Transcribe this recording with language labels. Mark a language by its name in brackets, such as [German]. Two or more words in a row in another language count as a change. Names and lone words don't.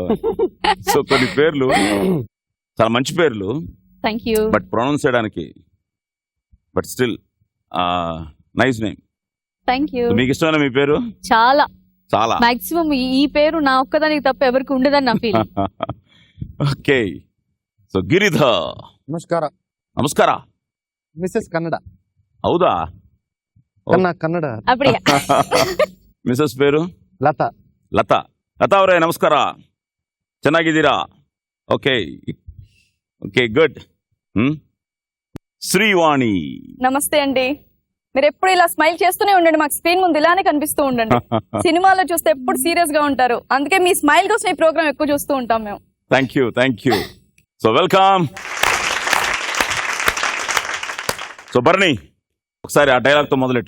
[Telugu] సో కొన్ని పేర్లు చాలా మంచి పేర్లు, బట్ ప్రొనౌన్స్ చేయడానికి [English] but still nice name. thank you. [Telugu] మీకు ఇష్టమైన మీ పేరు? చాలా చాలా. మాక్సిమం ఈ పేరు నా ఒక్కదానికి తప్ప ఎవరికి ఉండదని నా ఫీలింగ్. [English] okay, so గిరిధర్. [Kannada] ನಮಸ್ಕಾರ. ನಮಸ್ಕಾರ. ಮಿಸಸ್ ಕನ್ನಡ. ಹೌದಾ? ಕನ್ನಡ. [Telugu] అప్పుడే ಮಿಸಸ್ పేరు? [Kannada] ಲತಾ. ಲತಾ. ಲತಾ ಅವರೇ ನಮಸ್ಕಾರ. ಚೆನ್ನಾಗಿದ್ದೀರಾ? [English] okay okay good. [Telugu] శ్రీవాణి. నమస్తే అండి. మీరు ఎప్పుడు ఇలా స్మైల్ చేస్తూనే ఉండండి, మాకు స్క్రీన్ ముందు ఇలానే కనిపిస్తూ ఉండండి. సినిమాలో చూస్తే ఎప్పుడు సీరియస్ గా ఉంటారు, అందుకే మీ స్మైల్ కోసం ఈ ప్రోగ్రామ్ ఎక్కువ చూస్తూ ఉంటాం మేము. [English] thank you, thank you. So welcome. [Telugu] సో భరణి, ఒకసారి ఆ డైలాగ్ తో మొదలెట్టు.